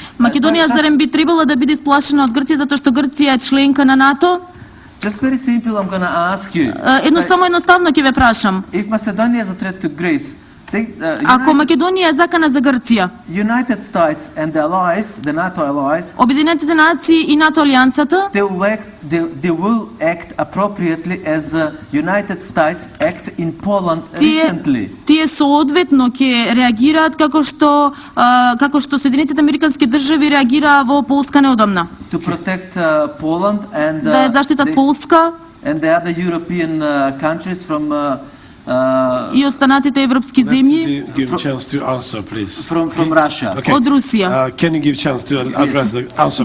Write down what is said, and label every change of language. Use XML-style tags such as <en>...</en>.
<mk>Македонија зарем би требала да биде сплашена од Грција затоа што Грција е членка на НАТО?</mk> <en>Just very simple, I'm going to ask you.</en> <mk>Едноставно ќе ве прашам.</mk> <en>If Macedonia is a threat to Greece,</en> <mk>Ако Македонија е закана за Грција,</mk> <en>United States and the allies, the NATO allies,</en> <mk>Обединетите нации и НАТО алијансата</mk> <en>they will act appropriately as the United States act in Poland recently.</en> <mk>тие соодветно ќе реагираат како што Соединетите американски држави реагираа во Полска неодамна.</mk> <en>To protect Poland and</en> <mk>Да ја заштитат Полска</mk> <en>and the other European countries from</en> <mk>и останатите европски земји</mk> <en>Give chance to answer, please. from Russia. Okay.</en> <mk>од Русија.</mk> <en>Can you give chance to address the answer,</en>